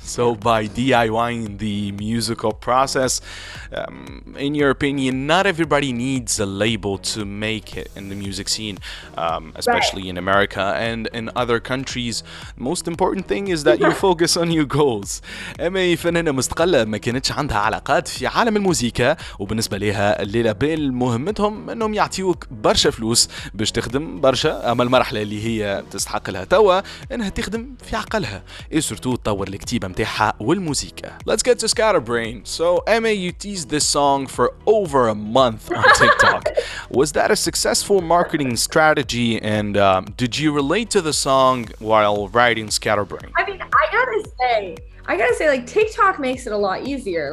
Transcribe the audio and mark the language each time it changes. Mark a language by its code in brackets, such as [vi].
[en] so by DIYing the musical process, in your opinion, not everybody needs a label to make it in the music scene, especially in America and in other countries. The most important thing is that you focus on your goals. [ar] إيمي فنانة مستقلة ما كانتش عندها علاقات في عالم الموسيقى، وبالنسبة لها الليلة بال مهمتهم انهم يعطيوك برشا فلوس باش تخدم برشا، اما المرحلة اللي هي تستحق لها توا انها تخدم في عقلها اي سورتو تطور الكتيبة متاعها والموسيقى. [en] Let's get to Scatterbrain. So Emei, you teased this song for over a month on TikTok. Was that a successful marketing strategy, and did you relate to the song while writing Scatterbrain? I mean, I gotta say, like TikTok makes it a lot easier.